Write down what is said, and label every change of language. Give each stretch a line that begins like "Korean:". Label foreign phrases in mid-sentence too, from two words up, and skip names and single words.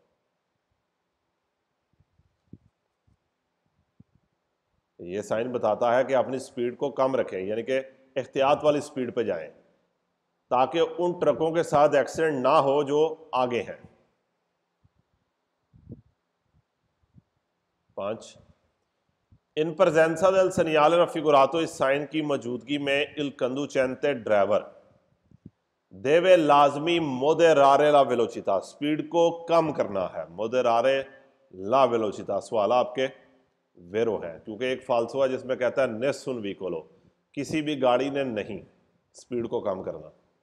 Urdu: یہ سائن بتاتا ہے کہ اپنی اسپیڈ کو کم رکھیں، یعنی کہ احتیاط والی اسپیڈ پے جائیں، تاکہ ان ٹرکوں کے ساتھ ایکسیڈنٹ نہ ہو جو آگے ہیں.
Italian: 5, इन presenza del segnale raffigurato,
Urdu: اس سائن کی موجودگی میں
Italian: il conducente
Urdu: ڈرائیور دیوے لازمی
Italian: moderare la velocità,
Urdu: اسپیڈ کو کم کرنا ہے.
Italian: moderare la velocità
Urdu: سوال آپ کے ویرو ہے، کیونکہ ایک فالسو ہے جس میں کہتا ہے
Italian: nessun veicolo,
Urdu: کسی بھی گاڑی نے نہیں اسپیڈ کو کم کرنا.